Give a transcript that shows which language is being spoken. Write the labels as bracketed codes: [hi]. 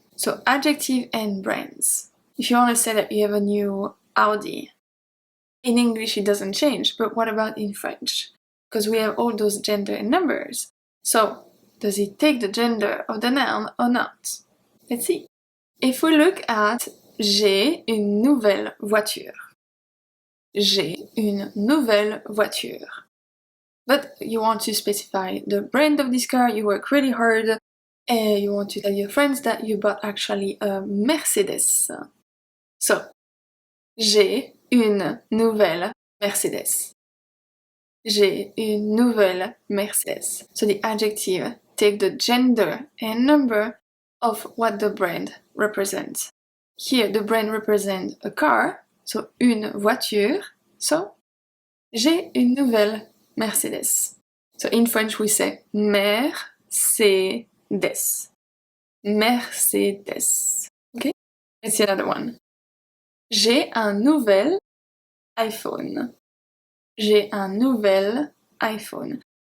[en] So adjective and brands. If you want to say that you have a new Audi, in English it doesn't change, but what about in French? Because we have all those gender and numbers. So, does it take the gender of the noun or not? Let's see. If we look at [fr] j'ai une nouvelle voiture. J'ai une nouvelle voiture. [en] But you want to specify the brand of this car, you work really hard, and you want to tell your friends that you bought actually a Mercedes. [fr] So, j'ai une nouvelle Mercedes. J'ai une nouvelle Mercedes. [en] So the adjective take the gender and number of what the brand represents. Here the brand represents a car, so [fr] une voiture, [en] so [fr] J'ai une nouvelle Mercedes. [en] So in French we say Mercedes. Mercedes. Okay? Let's see another one. [fr] J'ai un nouvel iPhone. J'ai un nouvel iPhone.